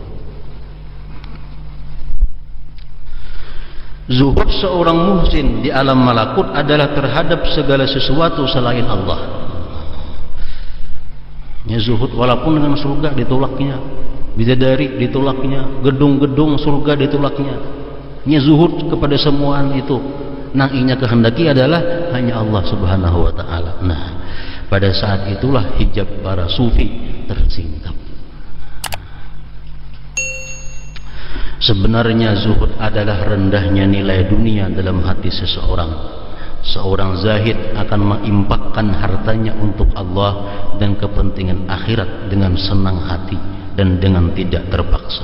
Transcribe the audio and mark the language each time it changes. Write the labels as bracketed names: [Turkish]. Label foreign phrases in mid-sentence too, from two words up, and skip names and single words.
[Indonesian] Zuhud seorang muhsin di alam malakut adalah terhadap segala sesuatu selain Allah. Ya, zuhud walaupun dengan surga ditolaknya, bidadari ditolaknya, gedung-gedung surga ditolaknya. [Banjar] Nya zuhud kepada semuaan itu. Nang inya kehendaki adalah hanya Allah [Arabic] سبحانه وتعالى. [Indonesian] Nah, pada saat itulah hijab para sufi tersingkap. Sebenarnya zuhud adalah rendahnya nilai dunia dalam hati seseorang. Seorang zahid akan mengimpakkan hartanya untuk Allah dan kepentingan akhirat dengan senang hati dan dengan tidak terpaksa.